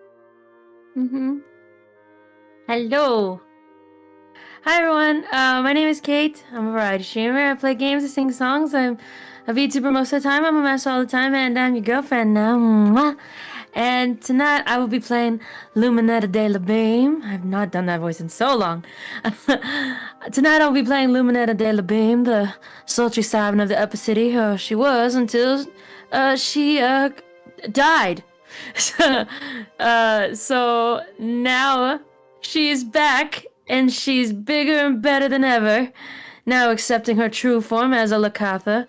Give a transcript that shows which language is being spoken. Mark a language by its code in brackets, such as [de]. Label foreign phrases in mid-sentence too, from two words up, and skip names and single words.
[en] Hello. Hi everyone. My name is Kate. I'm a variety streamer. I play games, I sing songs. I'm a VTuber most of the time. I'm a master all the time, and I'm your girlfriend now. Mwah. And tonight I will be playing Luminetta de la Beam. I've not done that voice in so long. Tonight I'll be playing Luminetta de la Beam, the sultry siren of the Upper City. She was until she died. So now she's back, and she's bigger and better than ever. Now accepting her true form as a Lakatha.